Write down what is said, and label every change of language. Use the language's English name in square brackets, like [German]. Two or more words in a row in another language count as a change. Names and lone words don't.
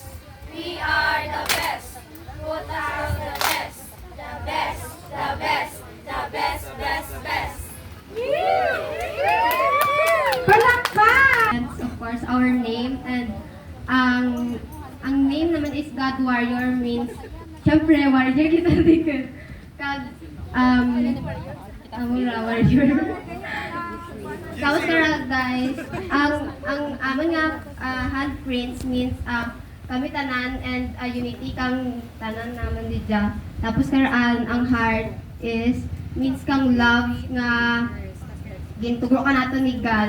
[English] We are the best. Put us to the test. The best, the best, the best, best, best. [Hiligaynon] Palakpak! [English] That's of course our name, and [Hiligaynon] ang name naman is God Warrior, means syempre warrior kita dikit kag amura warrior. Tapos kara guys, ang amon nga handprints means kami tanan and unity kang tanan naman didya. Tapos karaan ang heart is means kang love nga gintugro ka nato ni God.